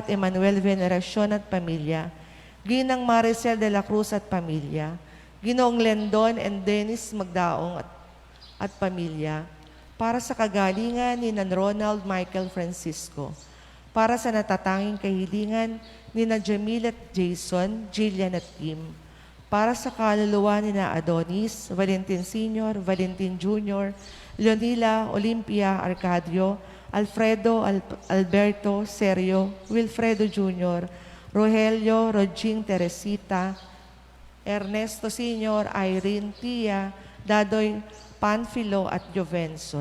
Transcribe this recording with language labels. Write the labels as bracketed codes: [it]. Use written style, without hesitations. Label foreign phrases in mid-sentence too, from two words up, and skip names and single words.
[tl] at Emmanuel Veneracion at pamilya, Ginang Maricel de la Cruz at pamilya, Ginoong Lendon and Dennis Magdaong at pamilya, para sa kagalingan ni Ronald Michael Francisco, para sa natatanging kahilingan ni Jamil at Jason, Jillian at Kim, para sa kaluluwa ni Adonis, Valentin Sr., Valentin Jr., Leonila, Olympia, Arcadio, Alfredo, Alberto, Sergio, Wilfredo Jr., Rogelio, Roging, Teresita, Ernesto Sr., Irene, Tia, Dadoy, Panfilo at Jovenson.